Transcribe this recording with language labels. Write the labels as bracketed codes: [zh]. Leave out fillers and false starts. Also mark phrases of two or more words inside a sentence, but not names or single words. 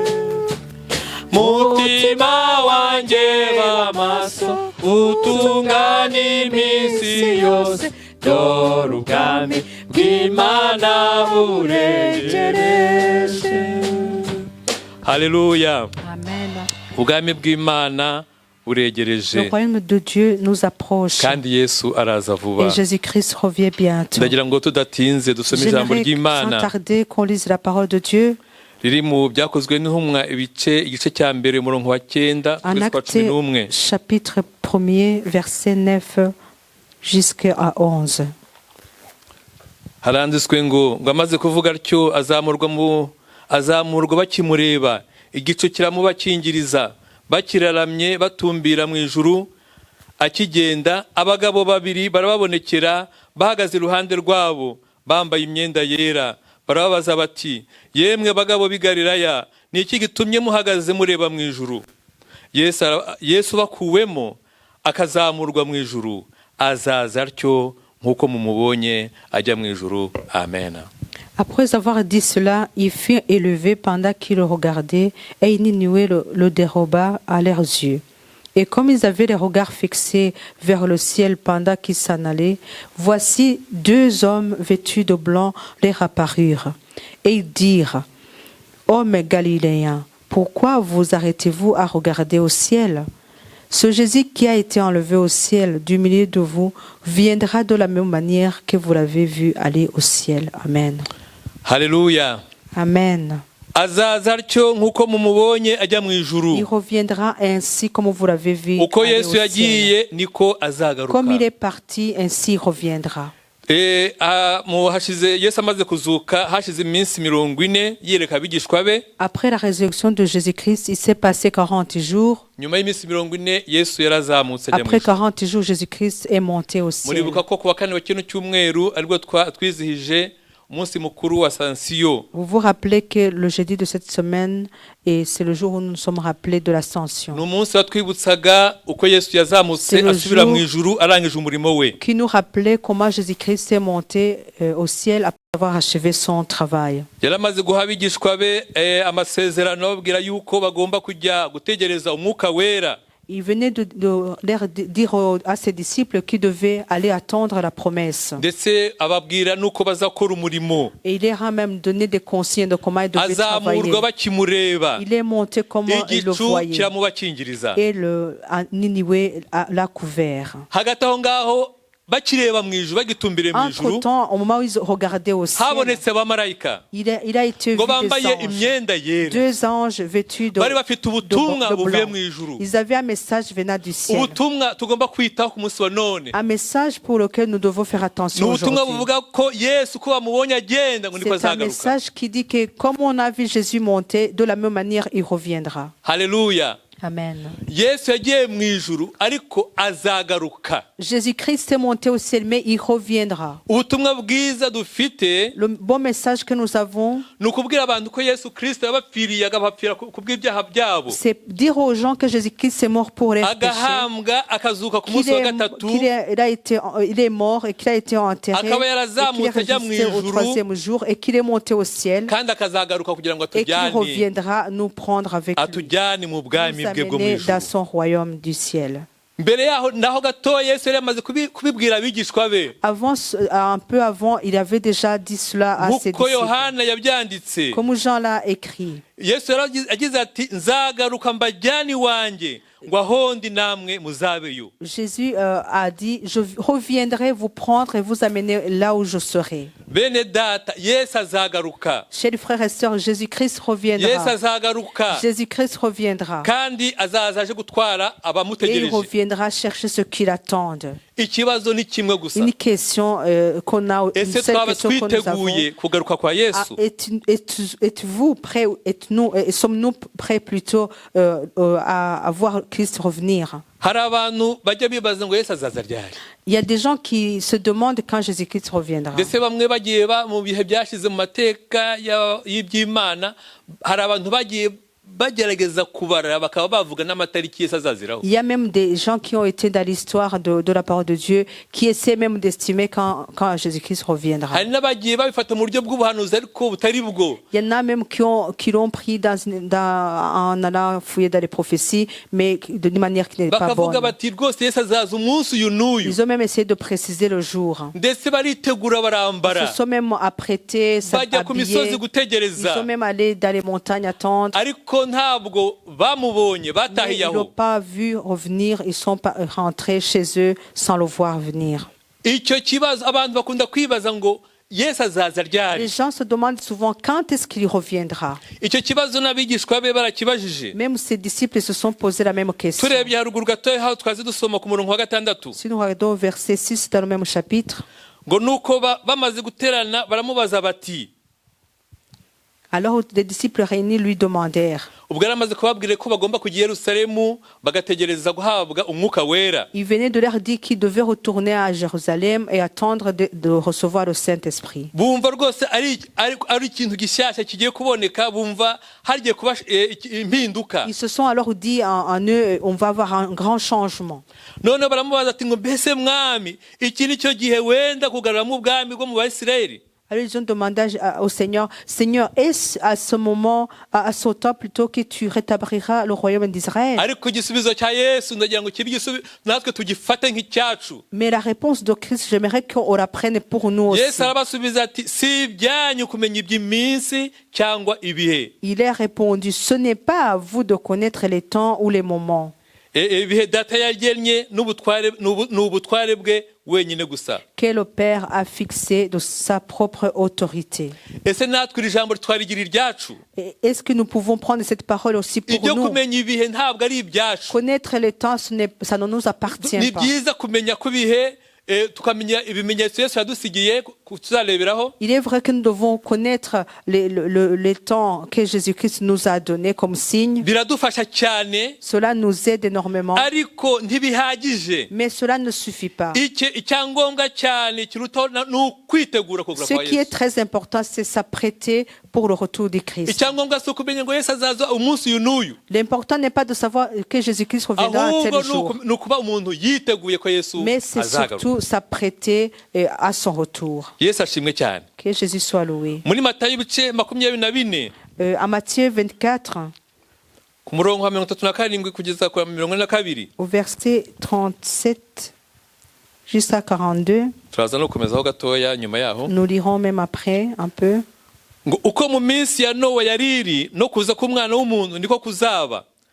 [rw] Mutima wanjye b'amaso utungane iminsi yose. Dore ubwami bw'Imana buregereje. Haleluya. Amen. Ubwami bw'Imana buregereje. [fr] Le royaume de Dieu nous approche. [rw] Kandi Yesu araza vuba. [fr] Et Jésus-Christ revient bientôt. [rw] Ndagira ngo tudatinze dusome ijambo ry'Imana. [fr] Sans tarder qu'on lise la parole de Dieu. [rw] Riri mu byakozwe n'intumwa igice cya mbere umurongo wa 9 [fr] En Actes chapitre 1er verset 9 jusqu'à 11. [rw] Haranditswe ngo amaze kuvuga atyo azamurwa bakimureba, igicu kiramubakingiriza, bakiraramye batumbira mu ijuru. Akigenda abagabo babiri barababonekera bahagaze iruhande rwabo bambaye imyenda yera. Barababaza bati, yemwe bagabo b'i Galilaya, ni iki gitumye muhagaze mureba mu ijuru? Yesu bakuwemo akazamurwa mu ijuru, azaza atyo nk'uko mumubonye ajya mu ijuru. Amen. [fr] Après avoir dit cela, il fut élevé pendant qu'ils le regardaient, et une nuée le déroba à leurs yeux. Et comme ils avaient les regards fixés vers le ciel pendant qu'ils s'en allaient, voici 2 hommes vêtus de blanc leur apparurent. Et ils dirent, Hommes galiléens, pourquoi vous arrêtez-vous à regarder au ciel? Ce Jésus qui a été enlevé au ciel du milieu de vous viendra de la même manière que vous l'avez vu aller au ciel. [rw] Amen. Haleluya. Amen. Azaza atyo nk'uko mumubonye ajya mu ijuru. [fr] Il reviendra ainsi comme vous l'avez vu. [rw] Uko Yesu yagiye niko azagaruka. [fr] Comme il est parti, ainsi il reviendra. [rw] Hashize Yesu amaze kuzuka hashize iminsi 40 yereka abigishwa be. [fr] Après la résurrection de Jésus-Christ, il s'est passé 40 jours. [rw] Nyuma y'iminsi 40 Yesu yarazamutse ajya mu [fr] Après [rw] ijuru. [fr] 40 jours, Jésus-Christ est monté au ciel. [rw] Muribuka ko kuwa kane wa kino cyumweru aribwo twizihije umunsi mukuru wa Ascension. [fr] Vous vous rappelez que le jeudi de cette semaine, et c'est le jour où nous nous sommes rappelés de l'ascension, [rw] Ni umunsi watwibutsaga uko Yesu yazamutse [fr] C'est le [rw] asubira [fr] jour [rw] mu ijuru arangije umurimo we. [fr] qui nous rappelait comment Jésus-Christ est monté au ciel après avoir achevé son travail. [rw] Yaramaze guha abigishwa be amasezerano babwira yuko bagomba kujya gutegereza umwuka wera. [fr] Il venait de leur dire à ses disciples qu'ils devaient aller attendre la promesse. [rw] Ndetse ababwira nuko bazakora umurimo. [fr] Et il leur a même donné des consignes de comment ils devaient travailler. [rw] Azamurwa bakimureba. [fr] Il est monté comment il le [rw] Igicu [fr] voyait. [rw] kiramubakingiriza. [fr] Et le Niniwe l'a couvert. [rw] Hagati aho ngaho bakireba mu ijuru bagitumbire mu ijuru. [fr] Entre-temps, au moment où ils regardaient au ciel, [rw] Habonetse abamarayika [fr] il a été vu [rw] ngo [fr] des [rw] bambaye [fr] anges. [rw] imyenda yera. [fr] Deux anges vêtus de [rw] Bari bafite ubutumwa buvuye [fr] blanc. [rw] mu ijuru. [fr] Ils avaient un message venant du ciel. [rw] Ubutumwa tugomba kwitaho ku munsi wa none. [fr] Un message pour lequel nous devons faire [rw] Ni [fr] attention [rw] ubutumwa [fr] aujourd'hui. [rw] buvuga ko Yesu ko bamubonye agenda ngo niko [fr] C'est un [rw] azagaruka. [fr] message qui dit que comme on a vu Jésus monter, de la même manière, il reviendra. [rw] Haleluya. Amen. Yesu yagiye mu ijuru ariko azagaruka. [fr] Jésus-Christ est monté au ciel, mais il reviendra. [rw] Ubutumwa bwiza dufite [fr] Le bon message que nous avons, [rw] ni ukubwira abantu ko Yesu Kristo yabapfiriye agapfira ku bw'ibyaha byabo. [fr] c'est dire aux gens que Jésus-Christ est mort pour les péchés, [rw] Agahambwa akazuka ku [fr] qu'il [rw] munsi wa [fr] est, [rw] gatatu. [fr] il est mort et qu'il a été enterré, [rw] Akaba [fr] et [rw] yarazamutse [fr] qu'il est [rw] ajya mu [fr] ressuscité au [rw] ijuru. [fr] troisième jour et qu'il est monté au ciel [rw] Kandi akazagaruka kugira ngo [fr] et qu'il [rw] atujyane [fr] reviendra nous prendre avec lui, [rw] atujyane mu [fr] nous [rw] bwami bwe bwo mu [fr] amener dans [rw] ijuru. [fr] son royaume du ciel. [rw] Mbere yaho naho gato Yesu yari amaze kubibwira abigishwa be. [fr] Avant, un peu avant, il avait déjà dit cela à ses [rw] Nk'uko [fr] disciples. [rw] Yohana yabyanditse. [fr] Comme Jean l'a écrit. [rw] Yesu yagize ati nzagaruka mbajyane iwanjye ngo aho ndi namwe muzabeyo. [fr] Jésus a dit, je reviendrai vous prendre et vous amener là où je serai. [rw] Bene data Yesu azagaruka. [fr] Chers frères et sœurs, Jésus-Christ [rw] Yesu [fr] reviendra. [rw] azagaruka. [fr] Jésus-Christ reviendra. [rw] Kandi azaza aje gutwara [fr] Et il [rw] abamutegereje. [fr] reviendra chercher ceux qui l'attendent. [rw] Ikibazo ni kimwe gusa. [fr] Une question qu'on a, une [rw] Ese [fr] seule [rw] twaba [fr] question que nous avons. [rw] twiteguye kugaruka kwa Yesu? [fr] Êtes-vous prêts, sommes-nous prêts plutôt à voir Christ revenir? [rw] Hari abantu bajya bibaza ngo Yesu azaza ryari. [fr] Il y a des gens qui se demandent quand Jésus-Christ reviendra. [rw] Ndetse bamwe bagiye mu bihe byashize mu mateka y'iby'Imana, hari abantu bagiye bagerageza kubara bakaba bavuga n'amatariki Yesu azaziraho. [fr] Il y a même des gens qui ont été dans l'histoire de la parole de Dieu qui essaient même d'estimer quand Jésus-Christ reviendra. [rw] Hari n'abagiye babifata mu buryo bw'ubuhanuzi ariko butari bwo. [fr] Il y en a même qui l'ont pris en allant fouiller dans les prophéties, mais d'une manière qui n'est pas [rw] Bakavuga [fr] bonne. [rw] bati rwose Yesu azaza umunsi uyu n'uyu. [fr] Ils ont même essayé de préciser le jour. [rw] Ndetse baritegura [fr] Ils [rw] barambara. [fr] se sont même apprêtés, [rw] Bajya ku misozi [fr] s'habiller. Ils [rw] gutegereza. [fr] sont même allés dans les montagnes attendre. [rw] Ariko ntabwo bamubonye [fr] Mais [rw] batahiye [fr] ils ne l'ont [rw] aho. [fr] pas vu revenir, ils sont pas rentrés chez eux sans le voir venir. [rw] Icyo kibazo abantu bakunda kwibaza ngo Yesu azaza [fr] Les [rw] ryari. [fr] gens se demandent souvent quand est-ce qu'il reviendra. [rw] Icyo kibazo n'abigishwa be barakibajije. [fr] Même ses disciples se sont posé la même question. [rw] Turebye haruguru gatoya aho twazi dusoma ku murongo wa 6 [fr] Si nous regardons verset 6 dans le même chapitre, [rw] ngo nuko bamaze guterana baramubaza bati. [fr] alors les disciples réunis lui demandèrent. [rw] Ubwo yaramaze kubabwira ko bagomba kujya i Yerusalemu bagategereza guhabwa umwuka wera. [fr] Il venait de leur dire qu'ils devaient retourner à Jérusalem et attendre de recevoir le Saint-Esprit. [rw] Bumva rwose ari ikintu gishyashya kigiye kuboneka, bumva hagiye kuba impinduka. [fr] Ils se sont alors dit en eux, on va avoir un grand changement. [rw] None baramubaza ati ngo mbese mwami iki ni cyo gihe wenda kugaruramo ubwami bwo mu Bayisiraheli? [fr] Alors ils ont demandé au Seigneur, Seigneur, est-ce à ce moment, à ce temps plutôt que tu rétabliras le royaume d'Israël? [rw] Ariko igisubizo cya Yesu ndagira ngo kibe igisubizo natwe tugifate nk'icyacu. [fr] Mais la réponse de Christ, j'aimerais qu'on la prenne pour nous aussi. [rw] Yesu arabasubiza ati si ibyanyu kumenya iby'iminsi cyangwa ibihe. [fr] Il a répondu, ce n'est pas à vous de connaître les temps ou les moments. [rw] Ibihe data yagennye n'ubutware bwe wenyine gusa. [fr] Que le Père a fixé de sa propre autorité. [rw] Ese natwe iri jambo twarigira iryacu? [fr] Est-ce que nous pouvons prendre cette parole aussi pour [rw] Ibyo [fr] nous? [rw] kumenya ibihe ntabwo ari ibyacu. [fr] Connaître les temps, ça ne nous appartient [rw] Ni [fr] pas. [rw] byiza kumenya ko ibihe tukamenya ibimenyetso Yesu yadusigiye tuzareberaho. [fr] Il est vrai que nous devons connaître les temps que Jésus-Christ nous a donnés comme signe. [rw] Biradufasha cyane, [fr] Cela nous aide énormément, [rw] ariko ntibihagije. [fr] mais cela ne suffit pas. [rw] Icyangombwa cyane kiruta ni ukwitegura kugaruka [fr] Ce [rw] kwa [fr] qui est [rw] Yesu. [fr] très important, c'est s'apprêter pour le retour du Christ. [rw] Icyangombwa si ukumenya ngo Yesu azaza umunsi uyu n'uyu, [fr] L'important n'est pas de savoir que Jésus-Christ reviendra un tel jour, [rw] ahubwo ni ukuba umuntu yiteguye ko Yesu [fr] mais c'est [rw] azagaruka. [fr] surtout s'apprêter à son retour. [rw] Yesu ashimwe cyane. [fr] Que Jésus soit loué. [rw] Muri Matayo ibice 24 [fr] À Matthieu 24, [rw] ku murongo wa 37 kugeza ku 42, [fr] au verset 37 jusqu'à 42, [rw] turaza no gukomezaho gatoya nyuma yaho, [fr] nous lirons même après un peu. [rw] ngo uko mu minsi ya Nowa yariri no kuza k'umwana w'umuntu niko kuzaba.